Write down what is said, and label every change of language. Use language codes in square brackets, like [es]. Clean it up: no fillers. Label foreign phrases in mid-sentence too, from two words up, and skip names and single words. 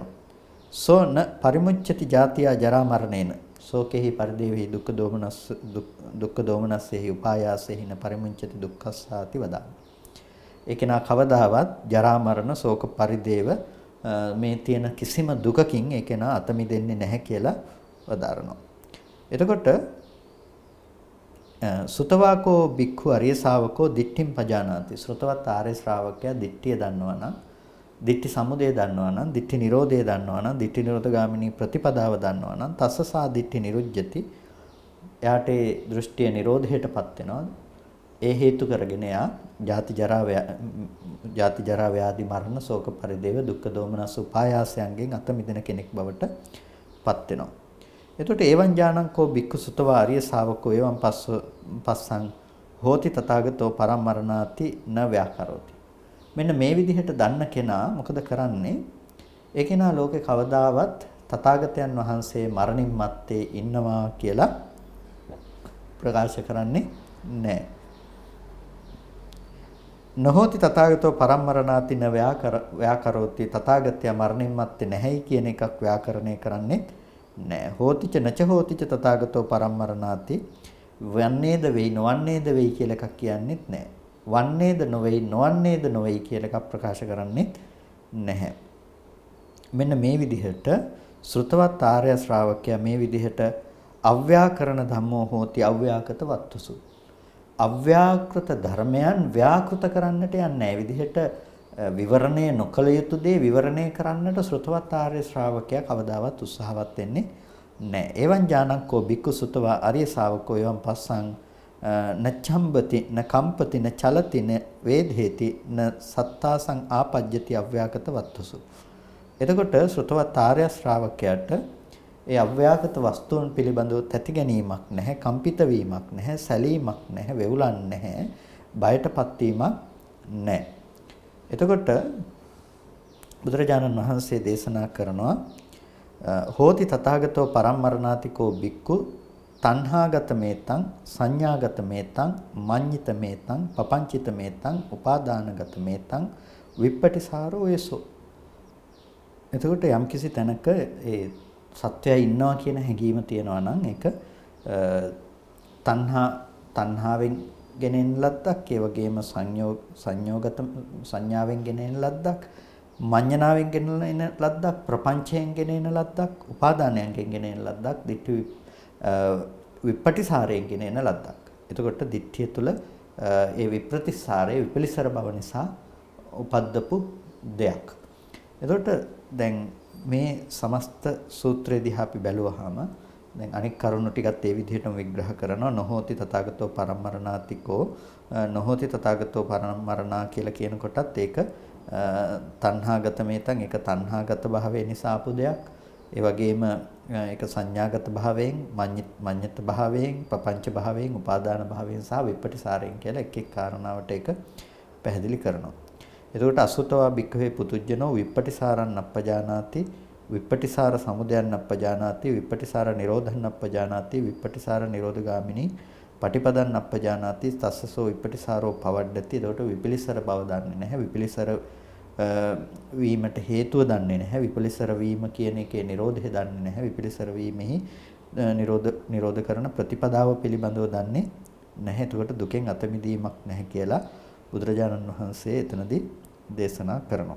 [pi] සෝන පරිමුච්ඡති ජාතියා ජරා මරණේන සෝකෙහි පරිදේවි දුක්ඛ දෝමනස්සෙහි උපායාසෙහින පරිමුච්ඡති දුක්ඛස්සාති වදා. [si] ඒ කෙනා කවදාවත් ජරා මරණ ශෝක පරිදේව මේ තියෙන කිසිම දුකකින් ඒ කෙනා අත මිදෙන්නේ නැහැ කියලා වදාරනවා. [pi] එතකොට සුතවාකෝ බික්ඛු අරිය ශාවකෝ දිට්ඨිම් පජානාති. [si] ශ්‍රතවත් ආර්ය ශ්‍රාවකයා දිට්ඨිය දන්නවා නම්, දිට්ඨි සමුදය දන්නවා නම්, දිට්ඨි නිරෝධය දන්නවා නම්, දිට්ඨි නිරෝධ ගාමිනී ප්‍රතිපදාව දන්නවා නම් [pi] තස්සසා දිට්ඨි නිරුජ්ජති. [si] එයාට ඒ දෘෂ්ටිය නිරෝධයටපත් වෙනවා. ඒ හේතු කරගෙන එයා ජාති ජරා ව්‍යාධි මරණ ශෝක පරිදේව දුක්ඛ දෝමනස් උපායාසයන්ගෙන් අත මිදෙන කෙනෙක් බවට පත් වෙනවා. [pi] එතකොට එවං ඥානංකෝ බික්ඛු සුතවා ආර්ය ශාවකෝ එවං පස්සං හෝති තථාගතෝ පරම්මරණාති න ව්‍යාකරෝති. [si] මෙන්න මේ විදිහට දන්න කෙනා මොකද කරන්නේ? ඒ කෙනා ලෝකේ කවදාවත් තථාගතයන් වහන්සේ මරණින් මත්තේ ඉන්නවා කියලා ප්‍රකාශ කරන්නේ නැහැ. [pi] නොහෝති තථාගතෝ පරම්මරණාති න ව්‍යාකරෝති. [si] තථාගතයා මරණින් මත්තේ නැහැයි කියන එකක් ව්‍යාකරණය කරන්නේ නැහැ. [pi] හෝතිච නච හෝතිච තථාගතෝ පරම්මරණාති. [si] වන්නේද වෙයි නොවන්නේද වෙයි කියලා එකක් කියන්නේත් නැහැ. වන්නේද නොවේයි නොවන්නේද නොවේයි කියලා එකක් ප්‍රකාශ කරන්නේත් නැහැ. මෙන්න මේ විදිහට ශ්‍රුතවත් ආර්ය ශ්‍රාවකයා මේ විදිහට [pi] අව්‍යාකරණ ධම්මෝ හෝති අව්‍යාකත වත්තුසු. [si] අව්‍යාකෘත ධර්මයන් ව්‍යාකෘත කරන්නට යන්නේ නැහැ. විදිහට විවරණය නොකළ යුතු දේ විවරණය කරන්නට ශ්‍රුතවත් ආර්ය ශ්‍රාවකයා කවදාවත් උත්සාහවත් වෙන්නේ නැහැ. [pi] එවං ඥානංකෝ බික්ඛු සුතවා ආර්ය ශාවකෝ එවං පස්සං නච්ඡම්බති න කම්පති න චලති න වේදේති න සත්තාසං ආපජ්ජති අව්‍යාකත වත්තුසු. [si] එතකොට ශ්‍රුතවත් ආර්ය ශ්‍රාවකයාට ඒ අව්‍යාකත වස්තුන් පිළිබඳව තැති ගැනීමක් නැහැ, කම්පිත වීමක් නැහැ, සැලීමක් නැහැ, වෙවුලන් නැහැ, බයටපත් වීමක් නැහැ. එතකොට බුදුරජාණන් වහන්සේ දේශනා කරනවා [pi] හෝති තථාගතෝ පරම්මරණාතිකෝ බික්ඛු තණ්හාගත මේතං සංඥාගත මේතං මඤ්ඤිත මේතං පපංචිත මේතං උපාදානගත මේතං විප්පටිසාරෝ ඒසෝ. [si] එතකොට යම්කිසි තැනක ඒ සත්‍යය ඉන්නවා කියන හැඟීම තියෙනවා නම් ඒක තණ්හාවෙන් ගෙනෙන ලද්දක්, ඒ වගේම සංයෝගත සංඥාවෙන් ගෙනෙන ලද්දක්, මඤ්ඤණාවෙන් ගෙනෙන ලද්දක්, ප්‍රපංචයෙන් ගෙනෙන ලද්දක්, උපාදානයෙන් ගෙනෙන ලද්දක්, ditthi විප්පටිසාරයෙන් ගෙනෙන ලද්දක්. එතකොට ditthිය තුළ ඒ විප්‍රතිසාරයේ විපලිසර බව නිසා උපද්දපු දෙයක්. එතකොට දැන් මේ සමස්ත සූත්‍රය දිහා අපි බැලුවාම දැන් අනික් කරුණු ටිකත් ඒ විදිහටම විග්‍රහ කරනවා. [pi] නොහෝති තථාගතෝ පරම්මරණාතිකෝ නොහෝති තථාගතෝ පරම්මරණා [si] කියලා කියන කොටත් ඒක [pi] තණ්හාගත මේතන් [si] ඒක තණ්හාගත භාවය නිසා ආපු දෙයක්. ඒ වගේම ඒක සංඥාගත භාවයෙන්, මඤ්ඤිත භාවයෙන්, පපංච භාවයෙන්, උපාදාන භාවයෙන් සහ විපටිසාරයෙන් කියලා එක් එක් කාරණාවට ඒක පැහැදිලි කරනවා. [pi] එතකොට අසුතවා භික්ඛවේ පුතුජ්ජනෝ විප්පටිසාරං නප්පජානාති විප්පටිසාර සමුදයං නප්පජානාති විප්පටිසාර නිරෝධං නප්පජානාති විප්පටිසාර නිරෝධගාමිනී පටිපදං නප්පජානාති තස්සසෝ විප්පටිසාරෝ පවඩ්ඩති. [si] එතකොට විපලිසර බව දන්නේ නැහැ, විපලිසර වීමට හේතුව දන්නේ නැහැ, විපලිසර වීම කියන එකේ නිරෝධය දන්නේ නැහැ, විපලිසර වීමෙහි නිරෝධ කරන ප්‍රතිපදාව පිළිබඳව දන්නේ නැහැ. එතකොට දුකෙන් අත මිදීමක් නැහැ කියලා බුදුරජාණන් වහන්සේ එතනදී දේශනා කරනවා.